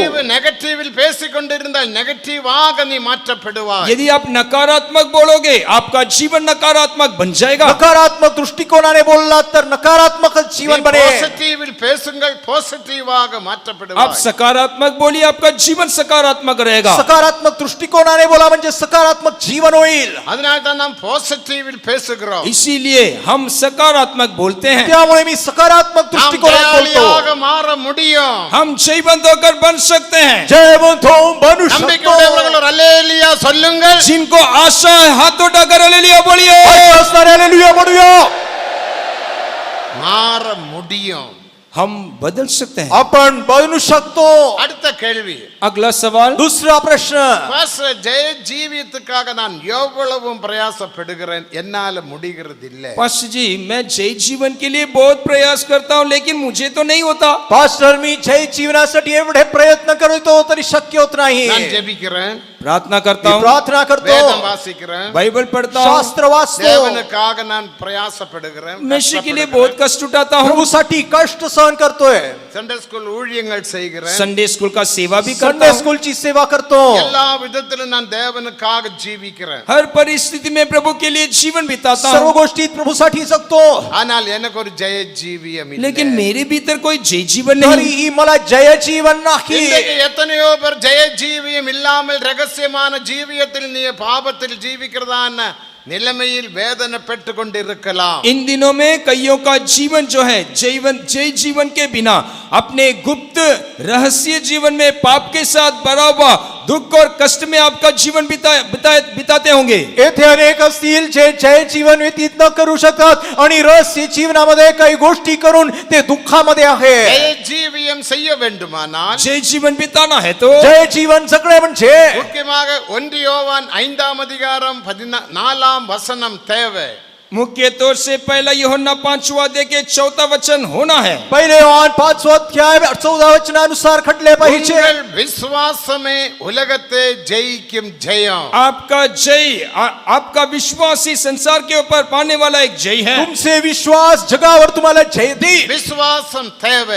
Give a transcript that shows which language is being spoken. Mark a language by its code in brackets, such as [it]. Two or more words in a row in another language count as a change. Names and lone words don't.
[ta] நெகட்டிவில் பேசிக்கொண்டிருந்தால் நெகட்டிவாக நீ மாற்றப்படுவாய். [hi] यदि आप नकारात्मक बोलोगे, आपका जीवन नकारात्मक बन जाएगा. [mr] नकारात्मक दृष्टिकोनाने बोललात तर नकारात्मक जीवन बनेल. [ta] பாசிட்டிவில் பேசுங்கள், பாசிட்டிவாக [hi] आप [ta] மாற்றப்படுவாய். [hi] सकारात्मक बोलिए, आपका जीवन सकारात्मक रहेगा. [mr] सकारात्मक दृष्टिकोनाने बोला म्हणजे सकारात्मक जीवन होईल. [ta] அதனால தான் நாம் பாசிட்டிவில் பேசுகிறோம். [hi] इसीलिए हम सकारात्मक बोलते हैं. [mr] त्यामुळे मी सकारात्मक [ta] நாம் [mr] दृष्टिकोनाने [ta] ஜெயாலியாக [mr] बोलतो. [ta] மாற முடியும். [hi] हम जयवंत होकर बन सकते हैं. [mr] जयवंत होऊन बनू शकतो. [ta] நம்பிக்கையுள்ளவர்கள் ஒரு அல்லேலூயா சொல்லுங்கள். [hi] जिनको आशा है हाथ उठाकर हालेलुया बोलिए. [mr] असणारे हालेलुया म्हणूया. [ta] மாற முடியும். [hi] हम बदल सकते हैं. [mr] आपण बनू शकतो. [ta] அடுத்த கேள்வி, [hi] अगला सवाल. [mr] दुसरा प्रश्न, [ta] பாஸ்டர் ஜெய ஜீவியத்துக்காக நான் எவ்வளவும் பிரயாசப்படுகிறேன், என்னால முடிகிறது இல்லை. [hi] पास्टर जी, मैं जय जीवन के लिए बहुत प्रयास करता हूँ, लेकिन मुझे तो नहीं होता. [mr] पास्टर मी जय जीवनासाठी एवढे प्रयत्न करतो तरी शक्य होत नाही. [ta] நான் ஜெபிக்கிறேன், [hi] प्रार्थना करता [mr] मी [hi] हूँ, [mr] प्रार्थना करतो, [ta] வேதம் வாசிக்கிறேன், [hi] बाइबल पढ़ता हूँ, [mr] शास्त्र वाचतो, [ta] தேவனுக்காக நான் பிரயாசப்படுகிறேன், [hi] मसीह के लिए बहुत कष्ट उठाता हूँ, [mr] प्रभूसाठी कष्ट सहन करतोय, [en] Sunday school [ta] ஊழியங்கள் செய்கிறேன், [en] Sunday school [hi] का सेवा भी करता [mr] संडे [hi] हूँ, [mr] स्कूलची सेवा करतो, [ta] எல்லா விதத்திலும் நான் தேவனுக்காக ஜீவிக்கிறேன். [hi] हर परिस्थिति में प्रभु के लिए जीवन बिताता [mr] सर्व [hi] हूँ, [mr] गोष्टीत प्रभूसाठी जगतो. [ta] ஆனால் எனக்கு ஒரு ஜெய ஜீவியம் இல்லை. [hi] लेकिन मेरे भीतर कोई जय जीवन नहीं। [mr] तरीही मला जय जीवन नाही. [ta] இன்றைக்கு எத்தனையோ பேர் ஜெய ஜீவியம் இல்லாமல் ரகசியமான ஜீவியத்தில் நீ பாபத்தில் ஜீவிக்கிறதான நிலைமையில் வேதனை பெற்று கொண்டிருக்கலாம். [hi] इन दिनों में कईयों का जीवन जो है जय जीवन के बिना अपने गुप्त रहस्य जीवन में पाप के साथ भरा हुआ दुख और कष्ट में आपका जीवन बिताते होंगे. [mr] येथे अनेक असतील जे जय जीवन व्यतीत न करू शकतात आणि रहस्य जीवनामध्ये काही गोष्टी करून ते दुःखामध्ये आहे. [ta] ஜெய ஜீவியம் செய்ய வேண்டுமானால் [hi] जय जीवन बिताना है तो [mr] जय जीवन जगणे म्हणजे [ta] முக்கியமாக 1 யோவான் 5ஆம் அதிகாரம் 14ஆம் வசனம் தேவை. [hi] मुख्य तौर से पहला यूहन्ना 5वां अध्याय के 4था वचन होना है. [mr] पहिले योहान 5 अध्याय 14 वचनानुसार खटले पाहिजे. [ta] உங்கள் விசுவாசமே உலகத்தை ஜெயிக்கும் ஜெயம். [hi] आपका जय आपका विश्वास ही संसार के ऊपर पाने वाला एक जय है. [mr] तुमचे विश्वास जगावर तुम्हाला जय देईल. [ta] விசுவாசம் தேவை.